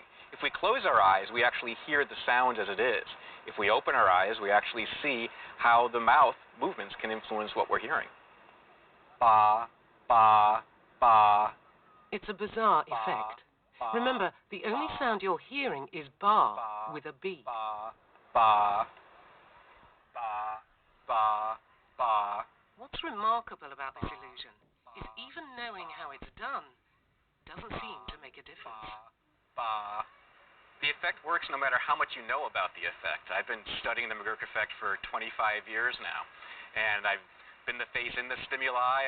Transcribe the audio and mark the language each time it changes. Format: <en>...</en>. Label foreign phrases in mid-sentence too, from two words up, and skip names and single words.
<en>If we close our eyes, we actually hear the sound as it is. If we open our eyes, we actually see how the mouth movements can influence what we're hearing. It's a bizarre effect, Remember, the only sound you're hearing is bar with a B. Ba, ba, ba, ba, ba. What's remarkable about this illusion is even knowing how it's done doesn't seem to make a difference. Ba. The effect works no matter how much you know about the effect. I've been studying the McGurk effect for 25 years now, and I've been the face in the stimuli.</en>